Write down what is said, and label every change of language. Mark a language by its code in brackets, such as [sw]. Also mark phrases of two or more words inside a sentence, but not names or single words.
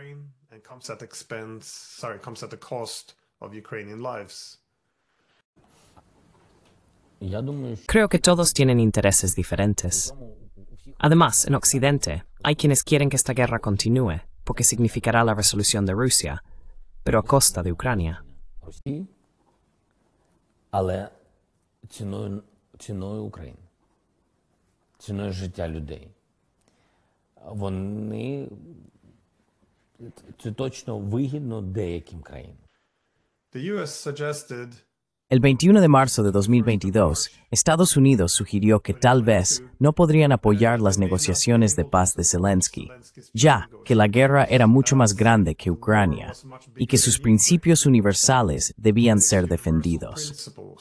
[es] Creo que todos tienen intereses diferentes. Además, en Occidente, hay quienes quieren que esta guerra continúe, porque significará la resolución de Rusia, pero a costa de Ucrania. [uk] Але ціною України, ціною життя людей. Це точно вигідно деяким країнам. [es] El 21 de marzo de 2022, Estados Unidos sugirió que tal vez no podrían apoyar las negociaciones de paz de Zelensky, ya que la guerra era mucho más grande que Ucrania y que sus principios universales debían ser defendidos.